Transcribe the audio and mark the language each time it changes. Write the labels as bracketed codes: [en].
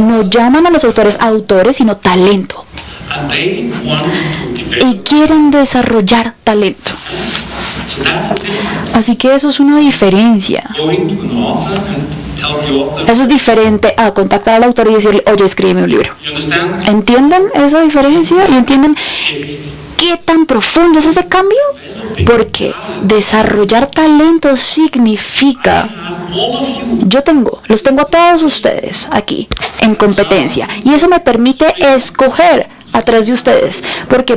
[es] No llaman a los autores sino talento. [en] and they want to develop. [es] Y quieren desarrollar talento. [en] So that's the difference. [es] Así que eso es una diferencia. [en] Going to an author and tell the author, [es] Eso es diferente a contactar al autor y decirle, oye, escríbeme un libro. [en] you understand? [es] ¿Entienden esa diferencia? ¿Y entienden qué tan profundo es ese cambio? Porque desarrollar talento significa, [en] All of you [es] los tengo a todos ustedes aquí en competencia, y eso me permite escoger atrás de ustedes. ¿Por qué?